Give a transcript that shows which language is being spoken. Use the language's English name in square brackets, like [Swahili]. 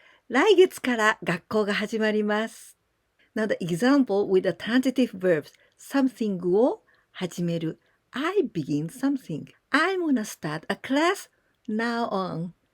[Japanese] 来月から学校が始まります。 [English] Now the example with the transitive verbs. Something [Japanese] を始める。 [English] I begin something. I'm gonna start a class now on.